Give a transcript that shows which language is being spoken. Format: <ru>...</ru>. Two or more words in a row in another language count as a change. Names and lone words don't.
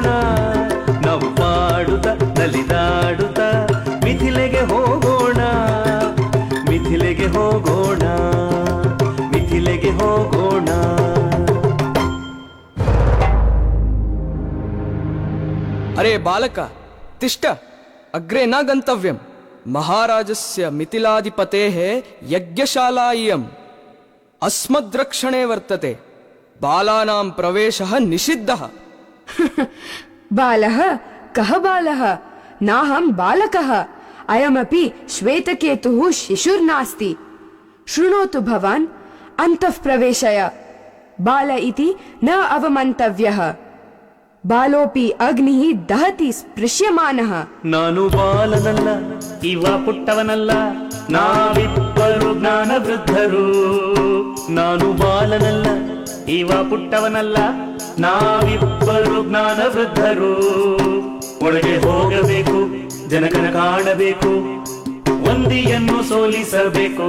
<kn>ನಾವು ಪಾಡುತ್ತ ನಲಿದಾಡುತ್ತ ಮಿಥಿಲೆಗೆ ಹೋಗೋಣ. ಮಿಥಿಲೆಗೆ ಹೋಗೋಣ, ಮಿಥಿಲೆಗೆ ಹೋಗೋಣ.</kn> <sa>ಅರೆ ಬಾಲಕ, ತಿಷ್ಠ, ಅಗ್ರೆ ನ ಗಂತವ್ಯಂ. ಮಹಾರಾಜಸ್ಯ ಮಿಥಿಲಾಧಿಪತೇಃ ಯಜ್ಞಶಾಲಾ ಇಯಂ ಅಸ್ಮದ್ರಕ್ಷಣೆ ವರ್ತತೆ. ಬಾಲಾನಾಂ ಪ್ರವೇಶಃ ನಿಷಿದ್ಧಃ. ಬಾಲಃ ಕಃ ಬಾಲಃ? ನಾಹಂ ಬಾಲಕಃ. ಅಯಮಪಿ ಶ್ವೇತಕೇತುಃ ಶಿಶುರ್ನಾಸ್ತಿ. ಶೃಣೋತು ಭವಾನ್, ಅಂತಃ ಪ್ರವೇಶಯ. ಬಾಲ ಇತಿ ನ ಅವಮಂತವ್ಯಃ. ಬಾಲೋಪಿ ಅಗ್ನಿಃ ದಹತಿ ಸ್ಪೃಶ್ಯಮಾನಃ.</sa> <kn>ನಾನು ಬಾಲನಲ್ಲ, ಇವ ಪುಟ್ಟವನಲ್ಲ, ನಾವಿಬ್ಬರು ಜ್ಞಾನ ವೃದ್ಧರು. ನಾನು ಬಾಲನಲ್ಲ, ಇವ ಪುಟ್ಟವನಲ್ಲ, ನಾವಿಬ್ಬರು ಜ್ಞಾನ ವೃದ್ಧರು. ಒಳಗೆ ಹೋಗಬೇಕು, ಜನಕನ ಕಾಣಬೇಕು, ವಂದಿಯನ್ನು ಸೋಲಿಸಬೇಕು.</kn>